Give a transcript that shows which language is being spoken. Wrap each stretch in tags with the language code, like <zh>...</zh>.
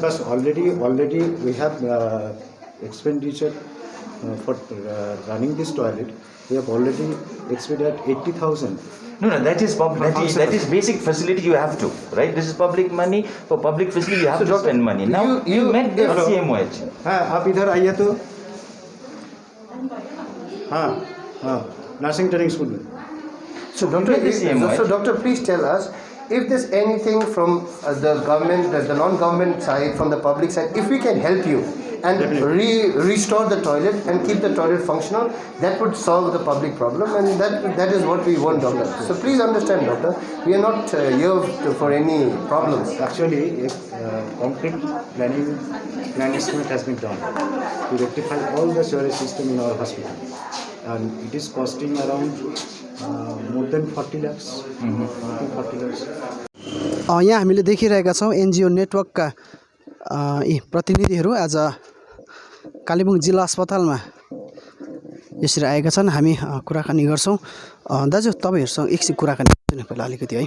<en>But already we have expenditure for running this toilet. We have already expended 80,000. No, that is basic facility you have to, right? This is public money. For public facility you have to spend money. Now you met the CMOH.</en> <hi>आप इधर आइए तो</hi> <en>nursing training school</en> <hi>में.</hi> <en>So doctor, please tell us if there's anything from the government, the non-government side, from the public side, if we can help you and restore the toilet and keep the toilet functional, that would solve the public problem, and that is what we want, doctor. So please understand, doctor, we are not here for any problems. Actually, complete plan estimate has been done to rectify all the sewerage system in our hospital, and it is costing around more than 40 lakhs.</en> <ne>यहाँ हामीले देखिरहेका छौं NGO नेटवर्कका यी प्रतिनिधिहरू आज कालेबुङ जिल्ला अस्पतालमा यसरी आएका छन्। हामी कुराकानी गर्छौं। दाजु, तपाईहरुसँग एकछिन कुराकानी गर्छु नि पहिला अलिकति है।</ne>